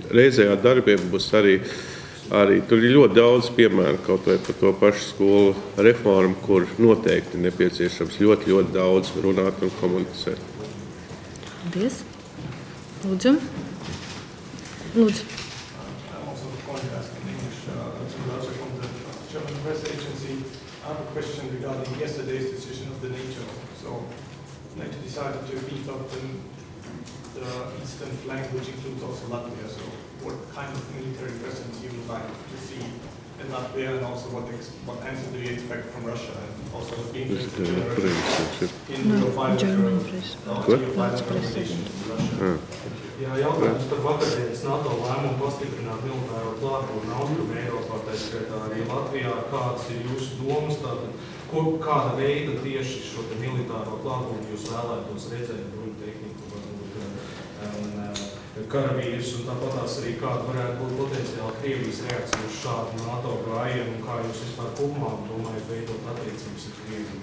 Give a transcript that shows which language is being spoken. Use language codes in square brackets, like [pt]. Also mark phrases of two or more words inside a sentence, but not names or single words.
[lv] Reizē ar darbiem būs arī tur ir ļoti daudz piemēru, kaut vai par to pašu skolu reformu, kur noteikti nepieciešams ļoti daudz runāt un komunicēt. Paldies. Lūdzu. Lūdzu. [en] Also contrast in English, also from the German press agency. I have a question regarding yesterday's decision of the NATO. So NATO decided to beef up the the eastern flank, which includes also Latvia. So what kind of military presence you would like to see in Latvia, and also what answer do you expect from Russia? And also would be interested in your bilateral relations with Russia. [lv] Jā, jautājums par vakardienas NATO lēmumu pastiprināt militāro klātbūtni Austrumu Eiropā, tā skaitā arī Latvijā. Kādas ir jūsu domas? Tātad, kāda veida tieši šo militāro klātbūtni jūs vēlētos redzēt, bruņu tehniku, varbūt karavīrus, un tāpatās arī kāda varētu būt potenciāli Krievijas reakcija uz šādu NATO gājienu, un kā jūs vispār kopumā domājat veidot attiecības ar Krieviju?